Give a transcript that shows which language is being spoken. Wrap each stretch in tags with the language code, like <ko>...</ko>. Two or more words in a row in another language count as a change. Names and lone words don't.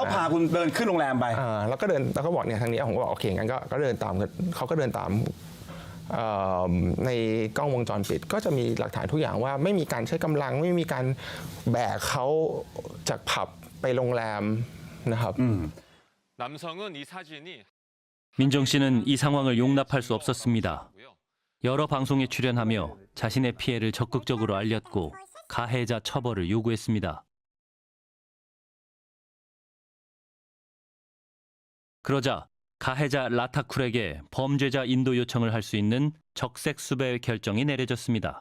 <th>เขาพาคุณเดินขึ้นโรงแรมไป แล้วก็เดินแล้วก็บอกเนี่ยทางนี้ผมก็บอกโอเคงั้นก็เดินตามกันเขาก็เดินตามในกล้องวงจรปิดก็จะมีหลักฐานทุกอย่างว่าไม่มีการใช้กำลังไม่มีการแบกเขาจากผับไปโรงแรมนะครับ</th> <ko>남성은 이 사진이 민정 씨는 이 상황을 용납할 수 없었습니다. 여러 방송에 출연하며 자신의 피해를 적극적으로 알렸고 가해자 처벌을 요구했습니다. 그러자 가해자 라타쿨에게 범죄자 인도 요청을 할 수 있는 적색 수배 결정이 내려졌습니다.</ko>